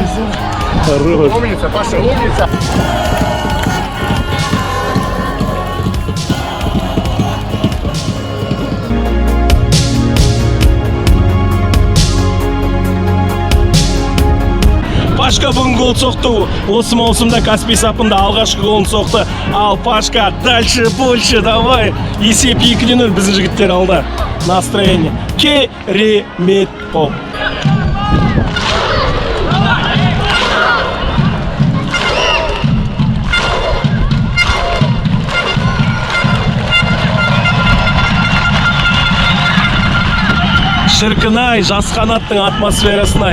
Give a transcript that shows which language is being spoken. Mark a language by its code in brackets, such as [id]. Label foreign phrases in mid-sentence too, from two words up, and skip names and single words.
[ru] Хорош! Умница, Паша, умница. [kk] Пашка бүгін гол соқты. Осы маусымда Каспий сапында алғашқы голын соқты. Ал Пашка, [ru] дальше, больше, давай. [kk] Есеп 2-0 біздің жігіттер алды. Настроение. Керемет бол. Шіркін-ай, жас қанаттың атмосферасын-ай.